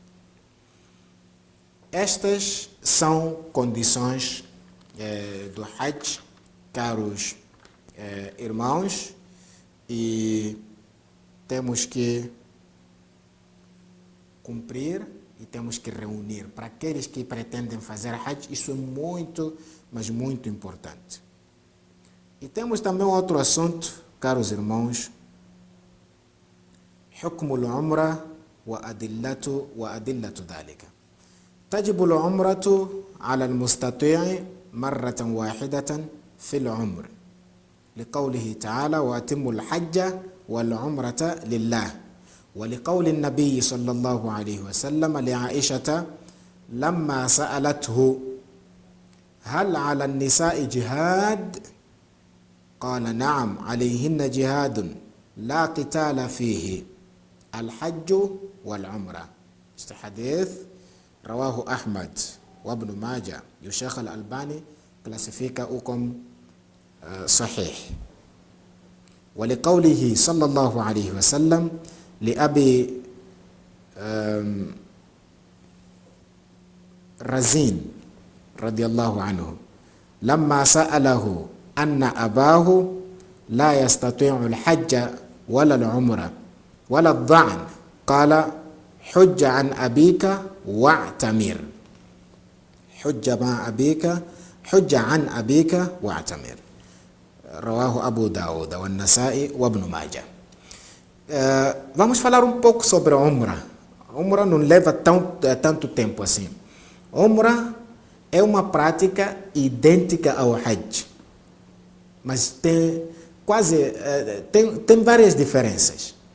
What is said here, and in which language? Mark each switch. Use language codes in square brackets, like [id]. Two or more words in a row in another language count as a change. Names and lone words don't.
[pt] Estas são condições do Hajj, caros irmãos, e temos que cumprir e temos que reunir. Para aqueles que pretendem fazer Hajj, isso é muito, mas muito importante. E temos também outro assunto, caros irmãos: [ar] حكم العمرة وأدلة ذلك. تجب العمرة على المستطيع مرة واحدة في العمر، لقوله تعالى: وأتموا الحج والعمرة لله، ولقول النبي صلى الله عليه وسلم لعائشة لما سألته: هل على النساء جهاد؟ قال: نعم عليهن جهاد لا قتال فيه، الحج والعمرة. este حديث رواه أحمد وابن ماجه. [pt] E o Sheikh al-Albani classifica-o como صحيح. [ar] ولقوله صلى الله عليه وسلم لأبي رزين رضي الله عنه لما سأله أن أباه لا يستطيع الحج ولا العمرة ولا الضعن، قال: حج عن أبيك واعتمر. حج مع أبيك، حج عن أبيك واعتمر. رواه أبو داود والنسائي وابن ماجه. [pt] Vamos falar um pouco sobre a Umrah. A Umrah não leva tanto tempo assim. A Umrah é uma prática idêntica ao Hajj. mas tem tem várias diferenças.